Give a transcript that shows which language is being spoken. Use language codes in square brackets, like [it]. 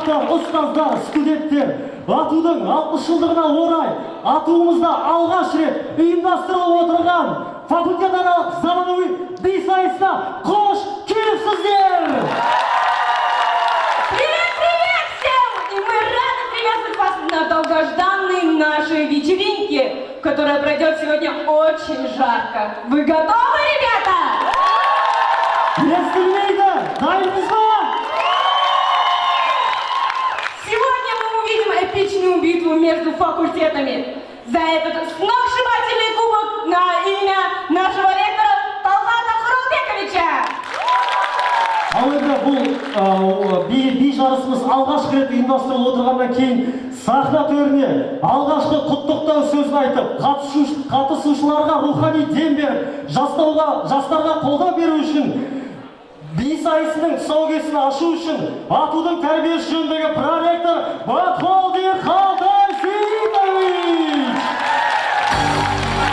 [kk] Ұстаздар, студенттер, атудың 60 жылдығына орай атуымызда алғаш рет ұйымдастырылып отырған факультетаралық заманауи би сайысына қош келіпсіздер! [ru] Привет всем! И мы рады приветствовать вас на долгожданной нашей вечеринке, которая пройдет сегодня очень жарко. Вы готовы, ребята? [kk] Естілмейді, дайынбыз ба? [ru] Сегодня мы увидим эпичную битву между факультетами за этот сногсшибательный кубок на имя нашего ректора Талгата Куралбековича. [kk] Ал енді бұл би жарысымыз алғашқы рет ұйымдастырылып отырғаннан кейін сахна төріне алғашқы құттықтау сөзін айтып, қатысушыларға рухани дем беріп, жастарға қолдау беру үшін, би сайысының тұсаукесерін ашу үшін атудың тәрбиесі жөніндегі проректор Батхолдин Қалтай Сейітович.